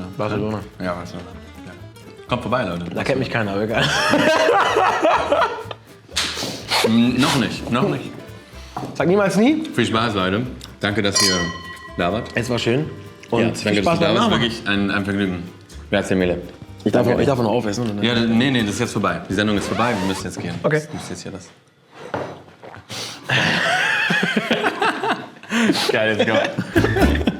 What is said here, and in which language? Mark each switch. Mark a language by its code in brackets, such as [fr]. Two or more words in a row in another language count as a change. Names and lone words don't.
[de] Barcelona. Ja, Barcelona. Ja. Kommt vorbei, Leute. Da kennt mich keiner, aber egal. Noch nicht. Sag niemals nie. Viel Spaß, Leute. Danke, dass ihr da wart. Es war schön. Und Ja, viel danke, dass Spaß du da beim warst. Nachmachen. Wirklich ein Vergnügen. [it] Grazie mille. [de] Ich darf noch aufessen. Oder? Ja, nee, das ist jetzt vorbei. Die Sendung ist vorbei, wir müssen jetzt gehen. Okay. Du musst jetzt hier das. Geil, [en] let's go.